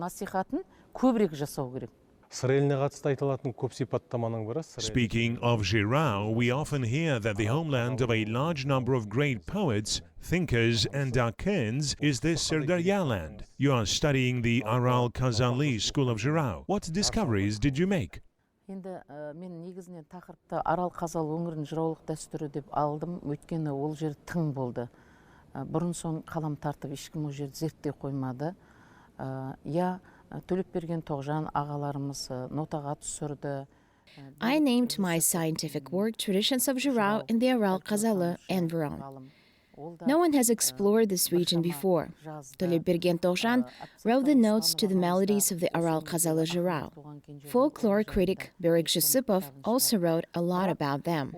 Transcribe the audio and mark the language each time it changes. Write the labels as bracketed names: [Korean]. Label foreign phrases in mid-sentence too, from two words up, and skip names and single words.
[English] Speaking of Zhyrau, we often hear that the homeland of a large number of great poets, thinkers and darkins is the Sirdarya land. You are studying the Aral-Kazaly school of Zhyrau. What discoveries did you make? [Kazakh] Енді мен негізінен тақырыпты Арал-Казалы өңірінің жыраулық дәстүрі деп алдым, өйткені ол жер тың болды. Бұрын соң қалам тартып ешкім ол жерді зерттей қоймады. Төлепберген Тоғжан ағаларымыз нотаға түсірді. [English] I named my scientific work Traditions of Zhyrau in the Aral-Kazaly environ. No one has explored this region before. Төлепберген Тоғжан wrote the notes to the melodies of the Aral-Kazaly Zhyrau. Folklore critic Berek Jusupov also wrote a lot about them.